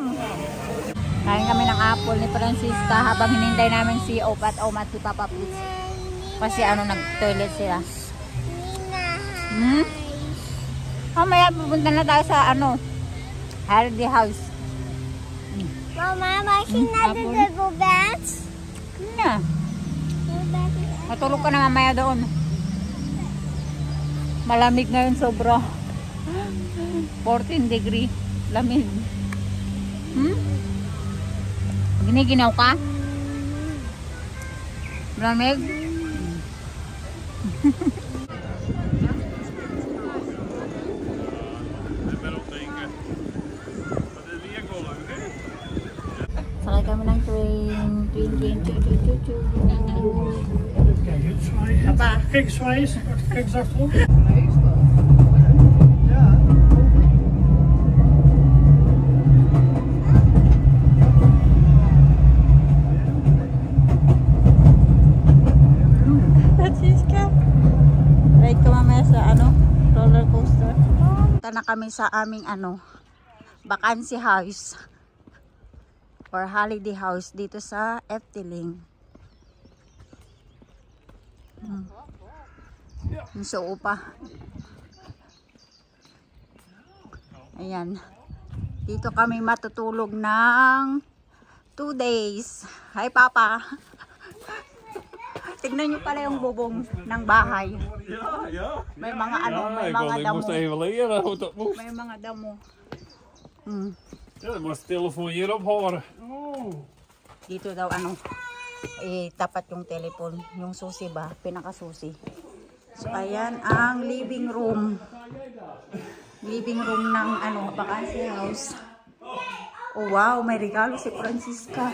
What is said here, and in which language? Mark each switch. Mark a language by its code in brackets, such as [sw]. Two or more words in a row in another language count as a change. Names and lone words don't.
[tl] Kain kami ng apple ni Francisca habang hinintay namin si Opa at Oma at si Papa Putz. Kasi nag-toilet sila. Mamaya pupunta na tayo sa Holiday House. [nl] Mama, mag je naar de dubbelbed? [en] Yeah. [tl] Matulog ka na mamaya doon. Malamig ngayon sobra. 14 degree. Lamig. Giniginaw ka? Lamig? Sakay kami ng train. Papa. [nl] Kijk eens zwaaien, kijk eens achterop. [tl] Francisca. Ride ka mamaya sa [en] roller coaster. [tl] Punta na kami sa aming [en] vacancy house or holiday house [tl] dito sa Efteling. So upa. Ayan. Dito kami matutulog ng 2 days. Hi Papa. Tignan nyo pala yung bubong ng bahay. [nl] Ja. [tl] May mga may mga [nl] Ik [tl] damo. [nl] moest even leren hoe dat moest. [tl] May mga damo. [nl] Ja, dan moest de telefoon hier ophouden. [tl] Dito daw tapat yung telephone, yung susi ba, pinakasusi. So ayan ang [en] living room. Living room [tl] ng [en] vacancy house. [tl] Oh wow, may regalo si Francisca.